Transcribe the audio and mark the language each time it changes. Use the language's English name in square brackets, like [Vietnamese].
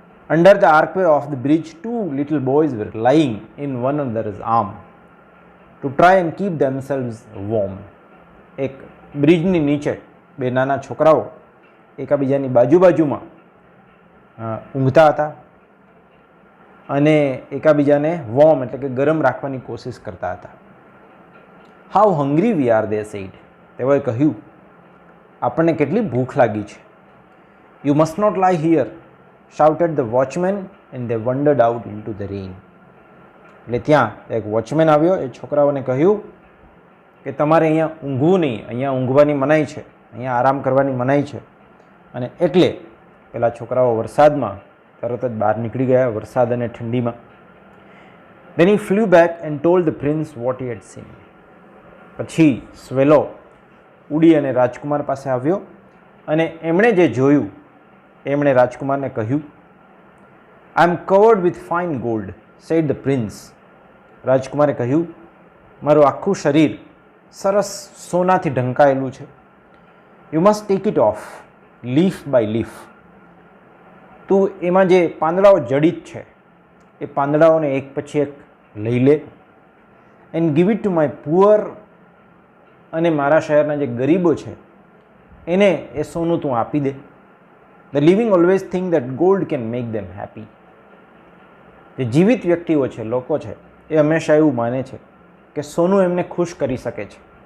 [English] Under the archway of the bridge 2 little boys were lying in one another's arm to try and keep themselves warm. [Gujarati] એક બ્રિજની નીચે બે નાના છોકરાઓ એકાબીજાની બાજુમાં ઊંઘતા હતા અને એકાબીજાને વોર્મ એટલે કે ગરમ રાખવાની કોશિશ કરતા હતા. [English] how hungry we are, they said, [Gujarati] તેઓએ કહ્યું આપણને કેટલી ભૂખ લાગી છે. [English] You must not lie here, shouted the watchman and they wandered out into the rain. [Gujarati] એટલે ત્યાં એક વોચમેન આવ્યો, એ છોકરાઓને કહ્યું કે તમારે અહીંયા ઊંઘવું નહીં, અહીંયા ઊંઘવાની મનાઈ છે, અહીંયા આરામ કરવાની મનાઈ છે. અને એટલે પેલા છોકરાઓ વરસાદમાં તરત જ બહાર નીકળી ગયા, વરસાદ અને ઠંડીમાં. [English] Then he flew back and told the prince what he had seen. [Gujarati] પછી સ્વેલો ઉડી અને રાજકુમાર પાસે આવ્યો અને એમણે જે જોયું એમણે રાજકુમારને કહ્યું. [English] I am covered with fine gold, said the prince. [Gujarati] રાજકુમારે કહ્યું, મારું આખું શરીર સરસ સોનાથી ઢંકાયેલું છે. [English] You must take it off, leaf by leaf. [Gujarati] તું એમાં જે પાંદડાઓ જડિત છે એ પાંદડાઓને એક પછી એક લઈ લે. [English] and give it to my poor, [Gujarati] અને મારા શહેરના જે ગરીબો છે એને એ સોનું તું આપી દે. [English] The living always think that gold can make them happy. [Gujarati] જે જીવિત વ્યક્તિઓ છે, લોકો છે, એ હંમેશા એવું માને છે કે સોનું એમને ખુશ કરી શકે છે.